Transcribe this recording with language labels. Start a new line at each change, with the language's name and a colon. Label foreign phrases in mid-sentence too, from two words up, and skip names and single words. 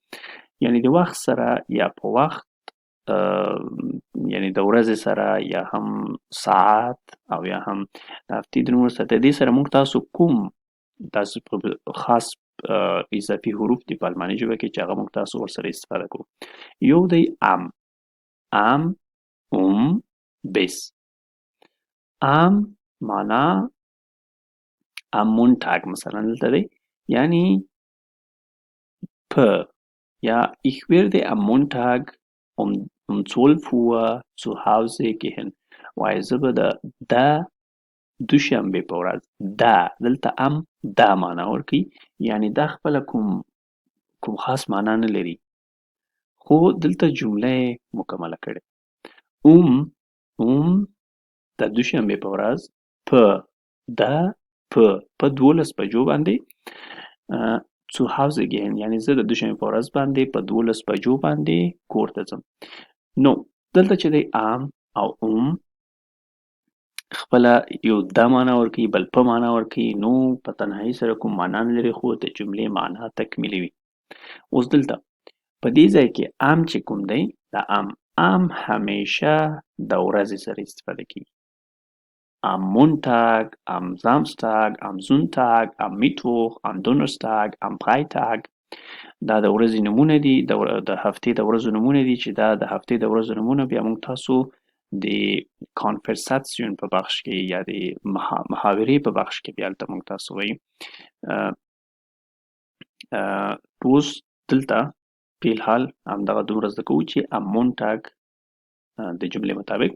Pashto: یعنی د وخت سره یا په وخت یعنی د ورځې سره یا هم ساعت او یا هم د هفتې د نومونو سره د دې سره موږ تاسو کوم داسې خاص اضافي حروف دي په الماني ژبه کې چې هغه موږ تاسو ورسره استفاده کوو. یو دی ام bis. معنا
German: am Montag
Pashto: مثلا دلته دی، یعنی په یا
German: ich werde am Montag um 12 Uhr zu Hause gehen.
Pashto: وایي زه به د دوشنبې په ورځ دلته دا معنا ورکوي، یعنی دا خپله کوم خاص معنا نه لري خو دلته جمله یې مکمله کړې. د دوشنبې په ورځ په 12 بجو باندې
German: zu Hause gehen،
Pashto: یعنی زه د دوشنبې په ورځ باندې په 12 بجو باندې کور ته ځم. نو دلته چې دی او خپله یو د معنا ورکوي بل په معنا ورکوي، نو په تنهایي سره کوم معنا نه لري خو د جملې معنا تکمیلوي. اوس دلته په دې ځای کې چې کوم دی د همیشه د ورځې سره استفاده کیږي.
German: am Montag, am Samstag, am Sonntag, am Mittwoch, am Donnerstag, am Freitag.
Pashto: دا د ورځې نومونه دي، د هفتې د ورځو نومونه دي چې دا د هفتې د ورځو نومونه بیا موږ تاسو د کانورساسیون په بخش کې یا د محاورې په بخش کې بیا هلته موږ تاسو وایو. اوس دلته په الحال همدغه دومره زده کوو چې
German: am Montag
Pashto: د جملې مطابق.